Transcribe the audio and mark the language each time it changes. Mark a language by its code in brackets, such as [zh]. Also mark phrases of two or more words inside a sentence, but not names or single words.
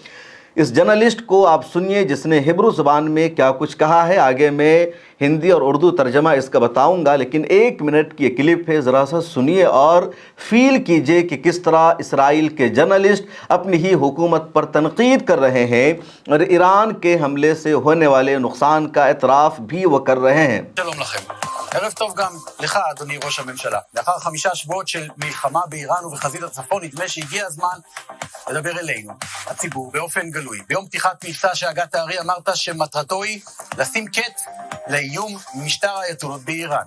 [ur] اس جرنلسٹ کو آپ سنیے جس نے ہبرو زبان میں کیا کچھ کہا ہے، آگے میں ہندی اور اردو ترجمہ اس کا بتاؤں گا، لیکن 1 منٹ کی کلپ ہے، ذرا سا سنیے اور فیل کیجئے کہ کس طرح اسرائیل کے جرنلسٹ اپنی ہی حکومت پر تنقید کر رہے ہیں اور ایران کے حملے سے ہونے والے نقصان کا اعتراف بھی وہ کر رہے ہیں۔ [he] שלום לכם. ערב טוב גם לך, אדוני ראש הממשלה. לאחר 5 שבועות של מלחמה באיראן ובחזית הצפון, נדמה שהגיע הזמן לדבר אלינו, הציבור, באופן גלוי. ביום פתיחת מבצע שהגת הארי אמרת שמטרתו היא לשים קץ לאיום משטר האייתולות באיראן.